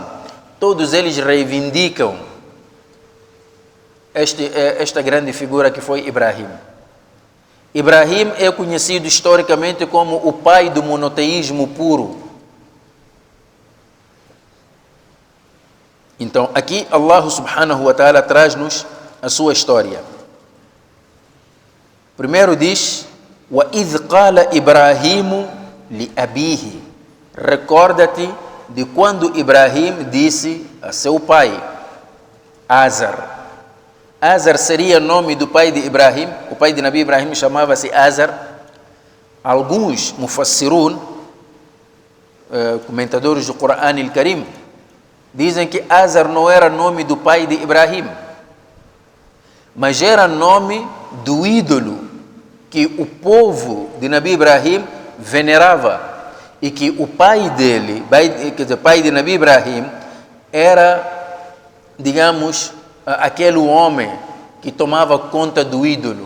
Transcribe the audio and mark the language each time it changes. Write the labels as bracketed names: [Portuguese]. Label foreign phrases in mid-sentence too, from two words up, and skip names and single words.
[Portuguese] Todos eles reivindicam esta grande figura que foi Ibrahim. Ibrahim é conhecido historicamente como o pai do monoteísmo puro. Então, aqui Allah [Arabic] سبحانه وتعالى [Portuguese] traz-nos a sua história. Primeiro diz: [Arabic] وَإِذْ قَالَ إِبْرَاهِيمُ لِأَبِيهِ. [Portuguese] Recorda-te de quando Ibrahim disse a seu pai, Azar. Azar seria nome do pai de Ibrahim. O pai de Nabi Ibrahim chamava-se Azar. Alguns mufassirun, comentadores do Corão Al-Karim, dizem que Azar não era nome do pai de Ibrahim, mas era nome do ídolo que o povo de Nabi Ibrahim venerava e que o pai dele, quer dizer, pai de Nabi Ibrahim, era, digamos, aquele homem que tomava conta do ídolo.